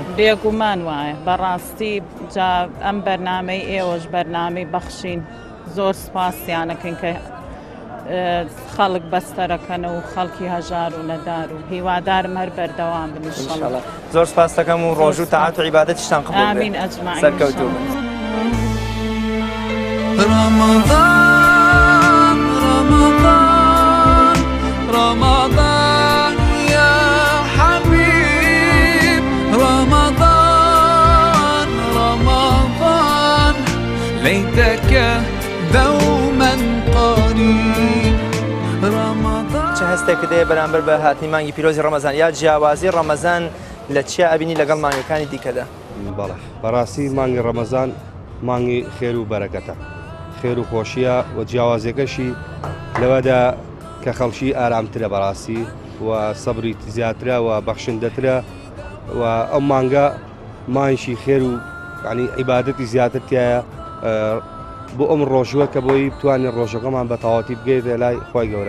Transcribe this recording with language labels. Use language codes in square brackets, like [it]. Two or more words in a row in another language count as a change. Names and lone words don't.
[ckb] بێگومان وایە بەڕاستی جا ئەم بەرنامەی ئێوەش بەرنامەی بەخشین زۆر سپاسیانەکەن کە خەڵک بەستەرەکەنە و خەڵکی هەژار و نەدار و هیوادارم هەر بەردەوام بن ئینشەڵڵا. زۆر سپاس دەکەم و ڕۆژ و تەعات و عیبادەتیشتان قبوڵ بێت. [ar] ئامین ئەجمەعین. [ckb] سەرکەوتوو بن. [ar] رمضان رمضان رمضان يا حبيب رمضان رمضان ليتك دوما قريب رمضان. [ckb] چه هەستێک دەیە بەرامبەر بە هاتنی مانگی پیرۆزی ڕەمەزان یا جیاوازی ڕەمەزان لە چیا ئەبینی لەگەڵ مانگەکانی دیکەدا؟ بەڵێ بەڕاستی مانگی ڕەمەزان مانگی خێر و بەرەکەتە خێر و خۆشیە و جیاوازەکەشی لەوەدا کە خەڵکی ئارامترە بەڕاستی و سەبری زیاترە و بەخشندەترە و ئەم مانگە مانگی خێر و ینی عیبادەتی زیاتر تایە بۆ ئەم ڕۆژوە کە بۆی بتوانین ڕۆژەکەمان بە تەواوەتی بگەیتە لای خۆی گەورە.